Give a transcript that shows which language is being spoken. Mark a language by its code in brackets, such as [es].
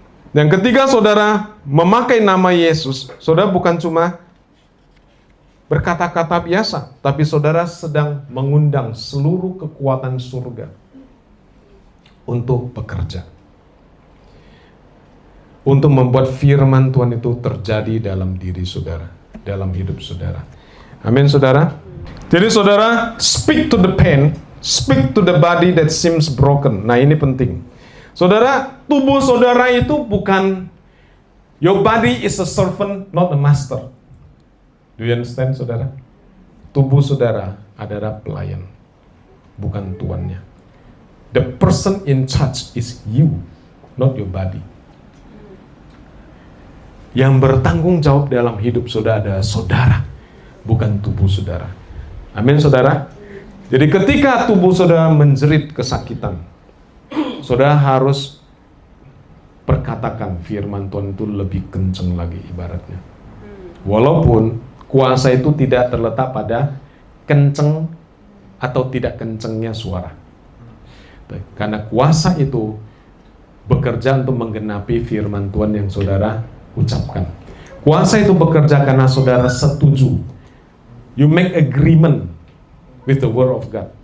[id] Dan ketika saudara memakai nama Yesus, saudara bukan cuma berkata-kata biasa, tapi saudara sedang mengundang seluruh kekuatan surga untuk bekerja. Untuk membuat firman Tuhan itu terjadi dalam diri saudara, dalam hidup saudara. Amin saudara. Jadi saudara, [en] speak to the pain, speak to the body that seems broken. [id] Nah ini penting. Saudara, tubuh saudara itu bukan, [en] your body is a servant, not a master. Do you understand saudara? [id] Tubuh saudara adalah pelayan, bukan tuannya. [en] The person in charge is you, not your body. [id] Yang bertanggung jawab dalam hidup saudara adalah saudara, bukan tubuh saudara. Amin saudara. Jadi ketika tubuh saudara menjerit kesakitan, saudara harus perkatakan firman Tuhan itu lebih kencang lagi ibaratnya. Walaupun kuasa itu tidak terletak pada kenceng atau tidak kencengnya suara. Karena kuasa itu bekerja untuk menggenapi firman Tuhan yang saudara ucapkan. Kuasa itu bekerja karena saudara setuju. [en] You make agreement with the word of God.